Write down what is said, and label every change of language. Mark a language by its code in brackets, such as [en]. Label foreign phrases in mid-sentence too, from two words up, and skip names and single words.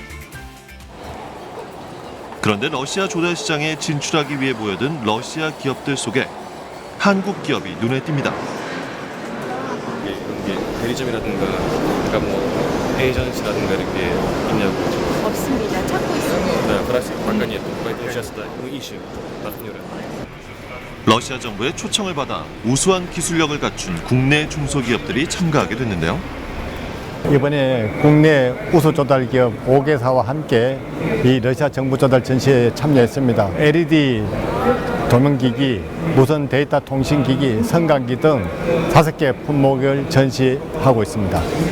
[ko] 그런데 러시아 조달 시장에 진출하기 위해 모여든 러시아 기업들 속에 한국 기업이 눈에 띕니다. 이런 게 대리점이라든가 그러니까 뭐 에이전시라든가 이런 게 있냐고. 없습니다. 찾고 있습니다. [ru] Да, в России пока нет, поэтому сейчас да, мы ищем партнера. [ko] 러시아 정부의 초청을 받아 우수한 기술력을 갖춘 국내 중소기업들이 참가하게 됐는데요. 이번에 국내 우수 조달 기업 5개사와 함께 이 러시아 정부 조달 전시회에 참여했습니다. LED 조명기기, 무선 데이터 통신기기, 성강기 등 5개 품목을 전시하고 있습니다.